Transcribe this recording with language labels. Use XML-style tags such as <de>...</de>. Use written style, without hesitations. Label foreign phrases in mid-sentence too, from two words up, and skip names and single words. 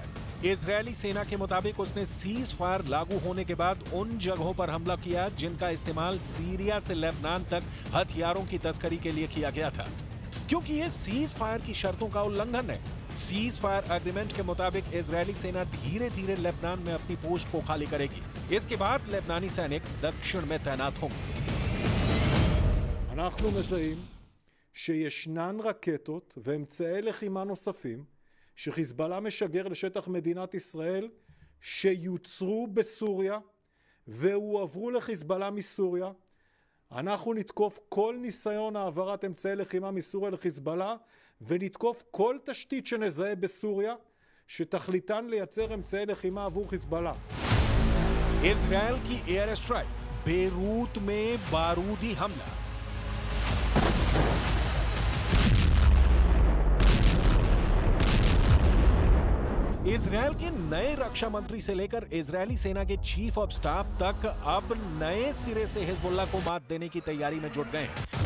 <hi>इजरायली सेना के मुताबिक उसने</hi> <en>cease fire</en> <hi>लागू होने के बाद उन जगहों पर हमला किया जिनका इस्तेमाल सीरिया से लेबनान तक हथियारों की तस्करी के लिए किया गया था, क्योंकि ये</hi> <en>cease fire</en> <hi>की शर्तों का उल्लंघन है।</hi> <en>cease fire agreement</en> <hi>के मुताबिक इजरायली सेना धीरे धीरे लेबनान में अपनी पोस्ट को खाली करेगी। इसके बाद लेबनानी सैनिक दक्षिण में तैनात होंगे।</hi> <he>אנחנו מזהים שישנן רקטות ואמצעי לחימה נוספים שחיזבאללה משגר לשטח מדינת ישראל שיוצרו בסוריה והועברו לחיזבאללה מסוריה. אנחנו נתקוף כל ניסיון העברת אמצעי לחימה מסוריה לחיזבאללה ונתקוף כל תשתית שנזהה בסוריה שתכליתן לייצר אמצעי לחימה עבור חיזבאללה.</he> <hi>इजरायल की</hi> <en>air strike,</en> <hi>बेरूत में बारूदी हमला। इजरायल के नए रक्षा मंत्री से लेकर इजरायली सेना के</hi> <en>chief of staff</en> <hi>तक अब नए सिरे से हिजबुल्लाह को मात देने की तैयारी में जुट गए हैं।</hi>